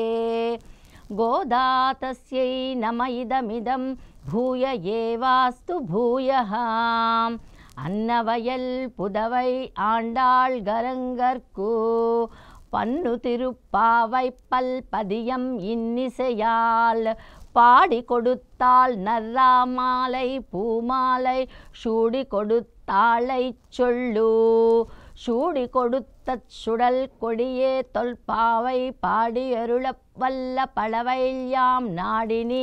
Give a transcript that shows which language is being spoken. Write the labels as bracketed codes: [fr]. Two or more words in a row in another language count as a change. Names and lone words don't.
[sa] గోదా తస్యై నమ ఇదమిదం భూయ ఏవాస్తు భూయః. [ta] அன்னவயல் புதுவை ஆண்டாள் அரங்கற்கு பன்னு திருப்பாவை பல்பதியம் இன்னிசையால். பாடி கொடுத்தாள் நர்ராமாலை பூமாலை சூடி கொடுத்தாளை சொல்லு. சூடி கொடுத்த சுடல் கொடியே தொல்பாவை பாடி அருள வல்ல பழவையாம் நாடினி.